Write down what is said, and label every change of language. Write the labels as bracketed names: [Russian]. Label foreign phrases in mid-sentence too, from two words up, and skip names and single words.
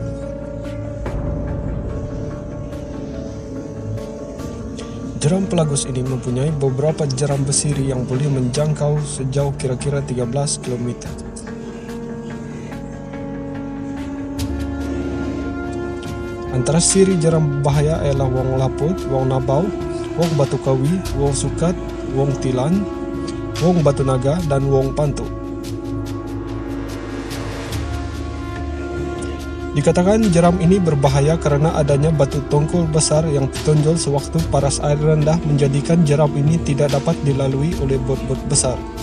[Malay] Jeram Pelagus ini mempunyai beberapa jeram besiri yang boleh menjangkau sejauh kira-kira 13 km. Antara siri jeram bahaya ialah wong laput, wong nabau, wong batu kawi, wong sukat, wong tilan, wong batu naga, dan wong pantu. Dikatakan jeram ini berbahaya karena adanya batu tongkol besar yang tertonjol sewaktu paras air rendah menjadikan jeram ini tidak dapat dilalui oleh bot-bot besar.